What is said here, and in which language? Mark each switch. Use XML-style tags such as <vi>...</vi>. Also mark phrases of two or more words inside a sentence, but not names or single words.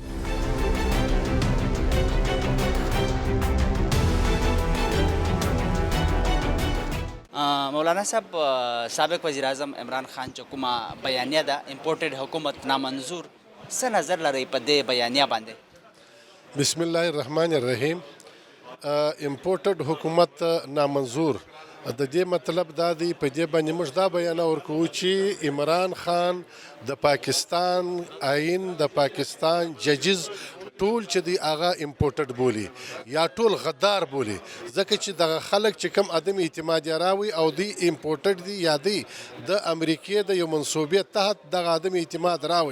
<ps>مولانا صاحب، سابق وزیر اعظم عمران خان چکما بیانیہ دا</ps> <ur>امپورٹڈ حکومت نامنظور</ur> <ps>سے نظر لرئی پدے بیانیہ باندے؟</ps> <ar>بسم اللہ الرحمن الرحیم.</ar> <ur>امپورٹڈ حکومت نامنظور</ur> <ps>د دې مطلب دا دی، په دې باندې موږ دا بیان ورکوو چې عمران خان د پاکستان آئین، د پاکستان ججز ټول چې دی هغه امپورټډ بولي یا ټول غدار بولي، ځکه چې دغه خلک چې کم عدم اعتماد راوي او دی امپورټډ دی یا دی د امریکې د یو منصوبې تحت دغه عدم اعتماد راوي</ps>